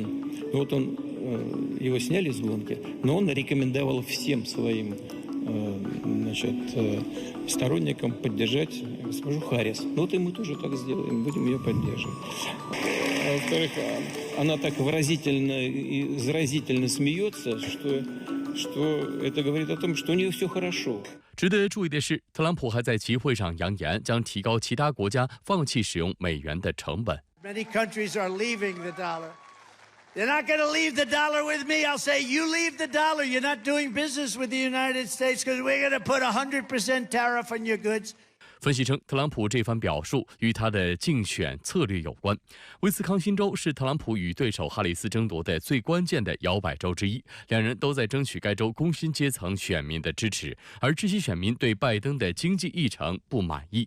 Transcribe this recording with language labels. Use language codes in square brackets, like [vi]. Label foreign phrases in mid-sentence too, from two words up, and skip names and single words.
[ru] Вот он, его сняли с гонки, но он рекомендовал всем своим значит, сторонникам поддержать госпожу Харрис. Ну вот и мы тоже так сделаем, будем ее поддерживать. Во-вторых, она так выразительно и заразительно смеется, что это говорит о том, что у них все хорошо. [zh] 值得注意的是，特朗普还在集会上扬言将提高其他国家放弃使用美元的成本。 [en] Many countries are leaving the dollar. They're not going to leave the dollar with me. I'll say, you leave the dollar. You're not doing business with the United States because we're going to put 100% tariff on your goods. [zh] 分析称，特朗普这番表述与他的竞选策略有关。威斯康星州是特朗普与对手哈里斯争夺的最关键的摇摆州之一，两人都在争取该州工薪阶层选民的支持，而这些选民对拜登的经济议程不满意。